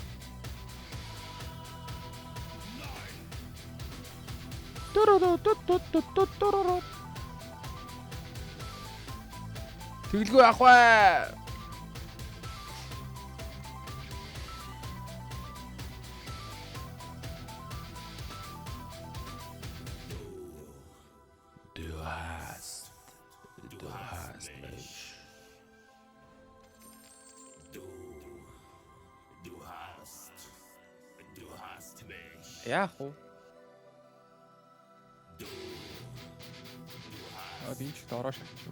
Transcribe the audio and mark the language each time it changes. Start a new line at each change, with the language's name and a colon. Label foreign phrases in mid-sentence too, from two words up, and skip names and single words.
Mongolian: Тэгэлгүй ах бай.
German: Du hast mich.
Mongolian: Яах вэ? Энд ч дороо шатчих.